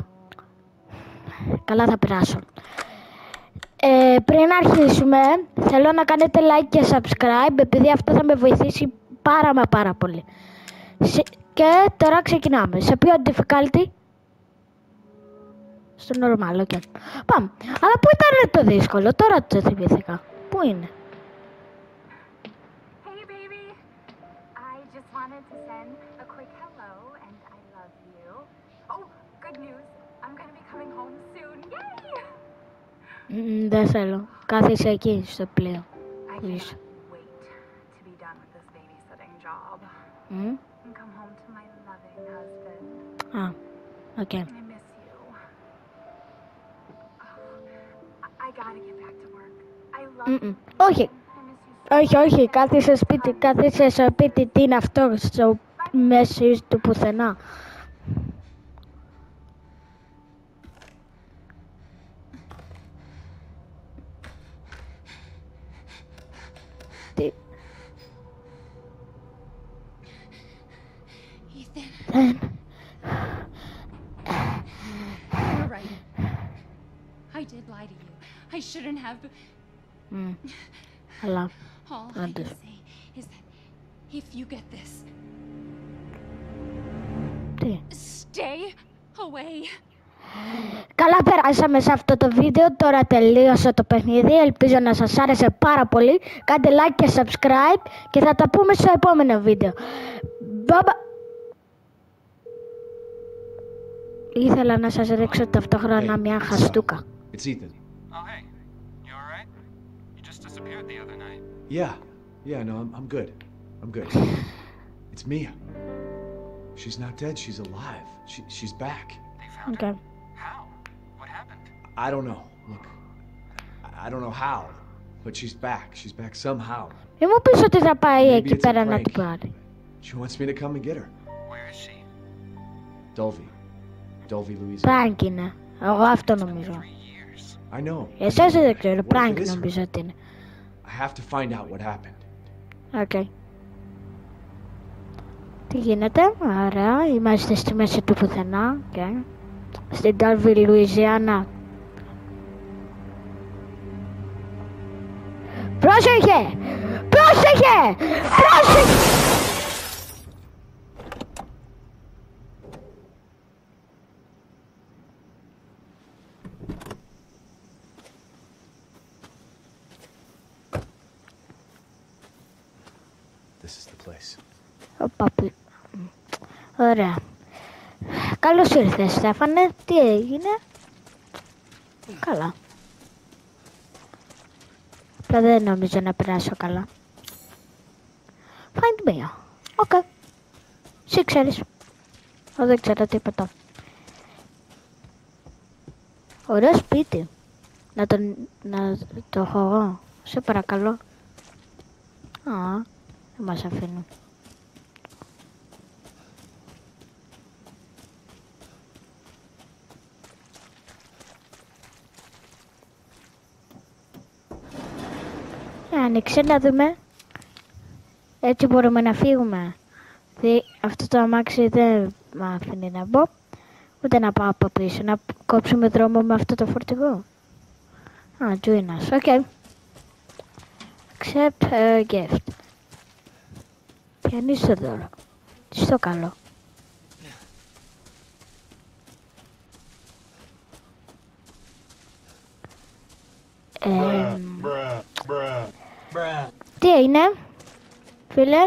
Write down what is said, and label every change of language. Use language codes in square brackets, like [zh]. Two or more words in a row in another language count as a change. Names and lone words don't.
[el] Καλά θα περάσω. Πριν αρχίσουμε, θέλω να κάνετε like και subscribe, επειδή αυτό θα με βοηθήσει πάρα πολύ. Και τώρα ξεκινάμε. Σε ποιο difficulty? Στο normal, ok. Πάμε. Αλλά πού ήταν το δύσκολο? Τώρα το θυμήθηκα. Πού είναι? [en] Hey baby, I just wanted to send a quick hello and I love you. Oh, good news, I'm gonna be coming home soon. Yay! [el] Δεν θέλω. Κάθισε εκεί στο πλοίο. [en] I cannot wait to be done with this babysitting job and come home to my loving husband. [el] Α, οκ. [en] I miss you. Oh, I gotta get back to work. I love you. [el] Όχι. [en] I miss you so [el] Όχι, κάθισε στο σπίτι, τι είναι αυτό στο μέση του πουθενά. Τι. Ethan. [en] You're right. I did lie to you. I shouldn't have. [el] Αλλά, [en] All I can [el] Άντε. [en] say is that if you get this, [el] τι. [en] stay away. [el] Καλά περάσαμε σε αυτό το βίντεο, τώρα τελείωσε το παιχνίδι, ελπίζω να σας άρεσε πάρα πολύ. Κάντε like και subscribe και θα τα πούμε στο επόμενο βίντεο. Bye. Ήθελα να σας ρίξω ταυτόχρονα μια χαστούκα. [en] It's Ethan. Oh, hey. You alright? You just disappeared the other night. Yeah, no, I'm good. I'm good. It's Mia. She's not dead, she's alive. She's back. They found Okay. her? How? What happened? I don't know. Look, I don't know how, but she's back. She's back somehow. [el] Μην μου πεις ότι θα πάει [en] Maybe [el] εκεί [en] it's a [el] πέρα να [en] prank. [el] την πάρει. [en] She wants me to come and get her. Where is she? Dulvey, Louisiana. [el] Πράγκ είναι. Εγώ αυτό νομίζω. [en] 3 years. I know. [el] Εσείς δεν ξέρω, [en] What if [el] πράγκ [en] it is her? [el] νομίζω ότι είναι. [en] I have to find out what happened. [el] Οκ. Τι γίνεται? Ωραία, είμαστε στη μέση του πουθενά. Okay. Στην Dulvey, Λουιζιάννα. Πρόσεχε! Πρόσεχε! Πρόσεχε! [en] This is the place. [el] Ωραία. Καλώς ήρθες, Στέφανε. Τι έγινε? Καλά. Απλά δεν νομίζω να περάσω καλά. [en] Find me. [el] Οκ. Εσύ ξέρεις. Εγώ δεν ξέρω τίποτα. Ωραίο σπίτι. Να το έχω εγώ. Σε παρακαλώ. Α, δεν μας αφήνουν. Άνοιξε να δούμε. Έτσι μπορούμε να φύγουμε. Αυτό το αμάξι δεν με αφήνει να μπω. Ούτε να πάω από πίσω. Να κόψουμε δρόμο με αυτό το φορτηγό. Α, [en] join us. Οκ. Accept a gift. [el] Πιανείς το δώρο. Τι στο καλό. Τι είναι, φίλε?